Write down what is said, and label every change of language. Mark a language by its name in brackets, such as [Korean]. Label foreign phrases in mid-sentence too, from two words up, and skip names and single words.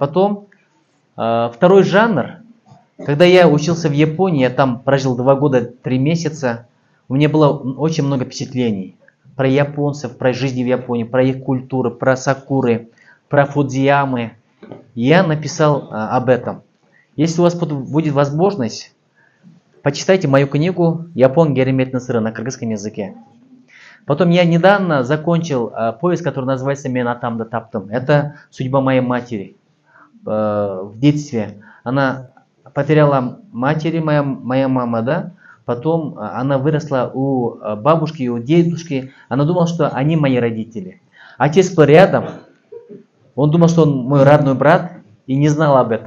[Russian] Потом второй жанр, когда я учился в Японии, я там прожил 2 года 3 месяца, у меня было очень много впечатлений про японцев, про жизнь в Японии, про их культуру, про сакуры, про фудзиямы. Я написал об этом. Если у вас будет возможность, почитайте мою книгу «Япон Геремет Насыры» на кыргызском языке. Потом я недавно закончил повесть, которая называется «Мен атамды таптым». Это судьба моей матери. В детстве она потеряла матери, моя мама, да? Потом она выросла у бабушки и у дедушки. Она думала, что они мои родители. Отец был рядом. Он думал, что он мой родной брат и не знал об этом.